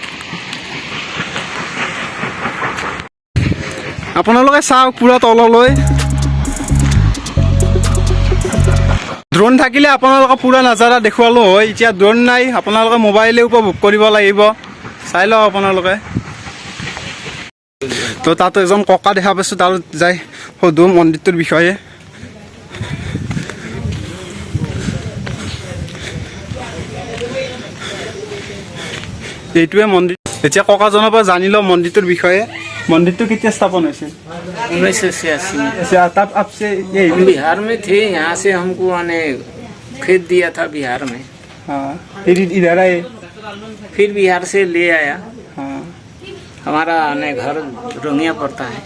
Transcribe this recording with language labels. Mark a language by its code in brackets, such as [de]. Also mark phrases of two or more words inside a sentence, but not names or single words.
[as] আপোনালোকে চাওক পুৰা তললৈ ড্ৰোন থাকিলে আপোনালোকে পুৰা নাজাৰা দেখুৱালোঁ হয় এতিয়া ড্ৰোন নাই আপোনালোকে মোবাইলে উপভোগ কৰিব লাগিব চাই লওক আপোনালোকে তো তাত এজন ককা দেখা পাইছোঁ তাত যাই সুধো মন্দিৰটোৰ বিষয়ে এইটোৱে মন্দিৰ এতিয়া ককাজনৰ পৰা জানি লওঁ মন্দিৰটোৰ বিষয়ে [hi] मंदिर कितने स्थापन हुए 1986 में तब आपसे ये हम बिहार में थे यहाँ से हमको आने खेत दिया था बिहार में हाँ फिर इधर आए फिर बिहार से ले आया हाँ हमारा आने घर रोंगिया पड़ता है